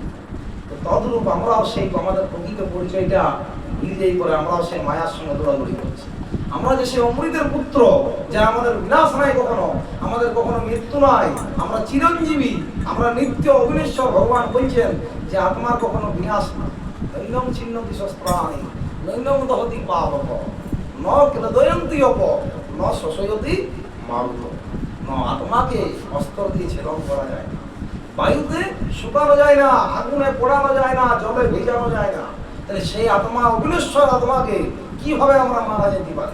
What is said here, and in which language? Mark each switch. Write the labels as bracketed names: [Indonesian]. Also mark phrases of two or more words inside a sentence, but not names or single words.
[Bangla] তো তদরূপ আমরাও সেই আমাদের প্রকৃত পরিচয়টা ভুলে করে আমরাও সেই মায়ার সঙ্গে দৌড়াদৌড়ি করছি। আমরা যে সেই অমৃতের পুত্র, যা আমাদের বিনাশ নাই কখনো, আমাদের কখনো মৃত্যু নাই, আমরা চিরঞ্জীবী, আমরা নিত্য অবিনশ্বর। ভগবান বলছেন যে আত্মার কখনো বিনাশ না। [Sanskrit] নৈনম ছিন্নতি শস্ত্রাণি নৈনম দহতি পাবক ন ক্লেদয়ন্তি অপ ন শোষয়তি মারুত। [Bangla] ন আত্মাকে অস্ত্র দিয়ে ছেদন করা যায় না, বায়ুতে শুকানো যায় না, আগুনে পোড়ানো যায় না, জলে ভেজানো যায় না। তাহলে সেই আত্মা অবিনশ্বর আত্মাকে কিভাবে আমরা মারা যেতে পারি?